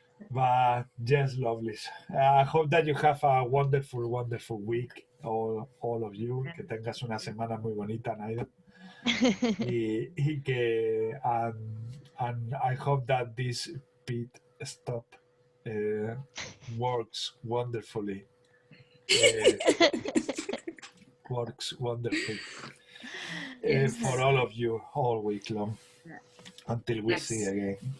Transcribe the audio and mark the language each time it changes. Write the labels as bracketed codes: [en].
[en] But yes, lovely. I hope that you have a wonderful, wonderful week, all of you. [es] Que tengas una semana muy bonita, Naida. y que, [en] and I hope that this pit stop works wonderfully. Works wonderfully for all of you all week long until we see again.